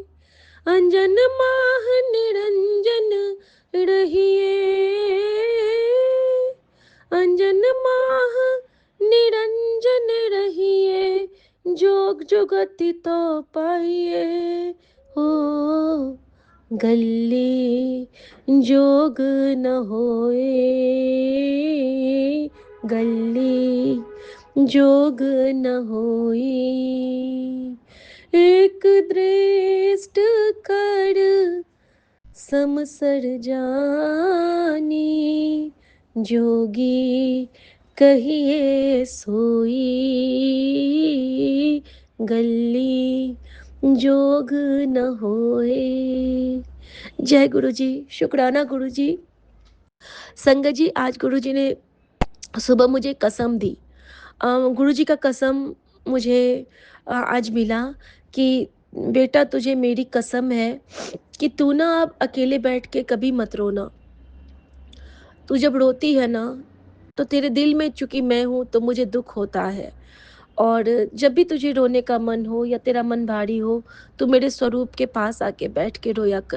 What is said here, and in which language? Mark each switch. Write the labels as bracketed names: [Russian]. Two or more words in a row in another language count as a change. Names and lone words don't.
[Punjabi] ਅੰਜਨ ਮਾਹ ਨਿਰੰਜਨ ਰਹੀਐ, ਅੰਜਨ ਮਾਹ ਨਿਰੰਜਨ ਰਹੀਐ, ਜੋਗ ਜੁਗਤਿ ਤੋ ਪਾਈਐ, ਹੋ ਗਲੀ ਜੋਗ ਨ ਹੋਏ, ਗਲੀ ਜੋਗ ਨ ਹੋਈ। ਏਕ ਦ੍ਰਿਸ਼ਟ ਕਰ ਸਮਸਰ ਜਾਨੀ, ਜੋਗੀ ਕਹੀਐ ਸੋਈ, ਗਲੀ ਜੋਗ ਨ ਹੋਏ। [Hindi] जय गुरु जी। शुक्राना गुरु जी। संगत जी, आज गुरु जी ने सुबह मुझे कसम दी। गुरु जी का कसम मुझे आज मिला कि बेटा, तुझे मेरी कसम है कि तू ना अब अकेले बैठ के कभी मत रोना। तू जब रोती है ना, तो तेरे दिल में चूंकि मैं हूँ तो मुझे दुख होता है, और जब भी तुझे रोने का मन हो या तेरा मन भारी हो, तू मेरे स्वरूप के पास आके बैठ के रोया कर।